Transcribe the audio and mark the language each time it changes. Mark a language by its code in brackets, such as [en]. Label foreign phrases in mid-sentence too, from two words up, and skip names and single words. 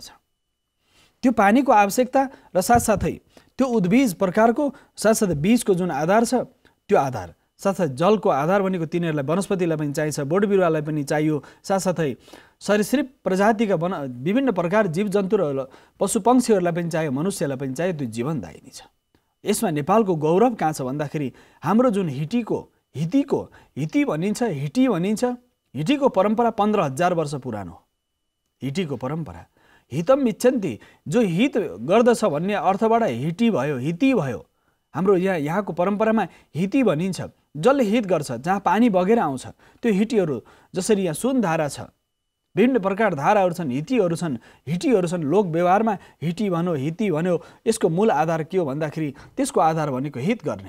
[ne] त्यो पानीको आवश्यकता र साथसाथै त्यो उद्भिज प्रकारको साथसाथै बीजको जुन आधार छ त्यो आधार, साथसाथै जलको आधार भनेको तिनीहरूलाई वनस्पतिलाई पनि चाहिन्छ, बोट बिरुवालाई पनि चाहियो, साथसाथै सरीसृप प्रजातिका विभिन्न प्रकार जीवजन्तु र पशुपक्षीहरूलाई पनि चाहियो, मनुष्यलाई पनि चाहियो। त्यो जीवनदायिनी छ। यसमा नेपालको गौरव कहाँ छ भन्दाखेरि हाम्रो जुन हिटी भनिन्छ, हिटीको परम्परा 15,000 वर्ष पुरानो हो। हिटीको परम्परा [sa] हितम इच्छन्ति, [ne] जो हित गर्दछ भन्ने अर्थबाट हिती भयो। हाम्रो यहाँको परम्परामा हिती भनिन्छ, जसले हित गर्छ, जहाँ पानी बगेर आउँछ त्यो हिटीहरू। जसरी यहाँ सुन धारा छ, विभिन्न प्रकार धाराहरू छन्, हिटीहरू छन्। लोक व्यवहारमा हिती भन्यो। यसको मूल आधार के हो भन्दाखेरि त्यसको आधार भनेको हित गर्ने।